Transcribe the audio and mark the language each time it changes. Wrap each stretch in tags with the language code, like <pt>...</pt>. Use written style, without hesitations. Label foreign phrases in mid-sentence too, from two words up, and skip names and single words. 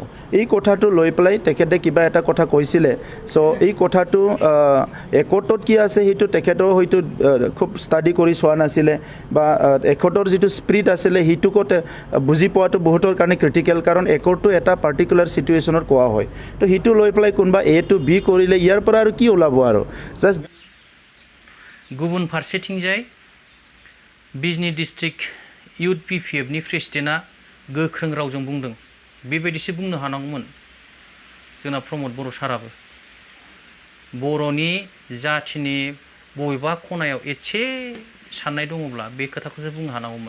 <as>এই কথাটো লৈ পেলাই তেখেতে কিবা এটা কথা কৈছিলে। চ' এই কথাটো একৰ্ডত কি আছে সেইটো তেখেতেও হয়তো খুব ষ্টাডি কৰি চোৱা নাছিলে, বা একৰ্ডৰ যিটো স্পিৰিট আছিলে সেইটোকো বুজি পোৱাটো বহুতৰ কাৰণে ক্ৰিটিকেল, কাৰণ একৰ্ডটো এটা পাৰ্টিকুলাৰ ছিটুৱেশ্যনত কোৱা হয়। তো সেইটো লৈ পেলাই কোনোবা এ টু বি কৰিলে ইয়াৰ পৰা আৰু কি ওলাব আৰু? জাষ্ট</as> <brx>गुबुन फारसेथिंजाय बिजनी डिस्ट्रिक्ट इउथ PPF नि प्रेसिडेन्टआ गोख्रों रावजों बुंदों, बेबायदिसो बुंनो हानांगौमोन जोंना प्रमोद बर' साराबो। बर'नि जाथिनि बबेबा खनायाव एसे साननाय दङब्ला बे खोथाखौसो बुंनो हानांगौमोन।</brx>